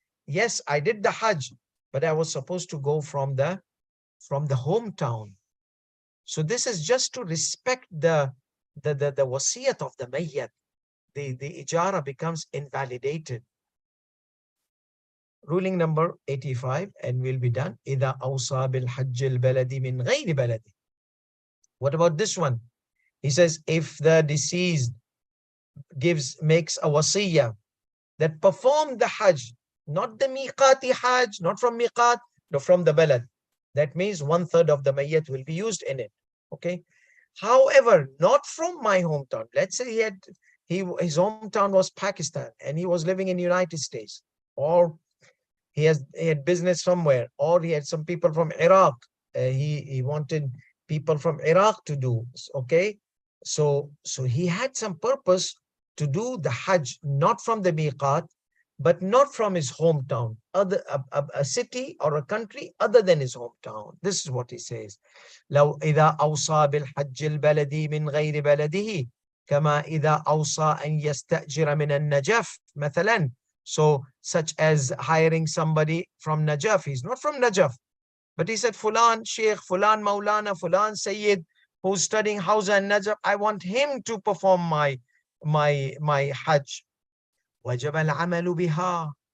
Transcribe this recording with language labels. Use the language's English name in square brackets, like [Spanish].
[English] Yes, I did the Hajj, but I was supposed to go from the hometown. So this is just to respect the wasiyat of the mayyat. The ijara becomes invalidated. ruling number 85, and we'll be done. [Arabic] إذا أوصى بالحج البلد من غير بلده. [English] What about this one? He says, if the deceased makes a wasiyah that perform the Hajj, not the miqati Hajj, not from miqat, no, from the balad. That means 1/3 of the mayyat will be used in it. Okay. However, not from my hometown. Let's say his hometown was Pakistan and he was living in the United States, or he had business somewhere, or he had some people from Iraq. He wanted people from Iraq to do. Okay. So he had some purpose to do the Hajj, not from the miqat, but not from his hometown, a city or a country other than his hometown. This is what he says. [Arabic] لو إذا أوصى بالحج البلدي من غير بلده كما إذا أوصى أن يستأجر من النجف مثلا. [English] So such as hiring somebody from Najaf. He's not from Najaf, but he said, Fulan Sheikh, Fulan Maulana, Fulan Sayyid, who's studying Hawza and Najaf, I want him to perform my Hajj. [Arabic] وَجَبَ الْعَمَلُ بِهَا.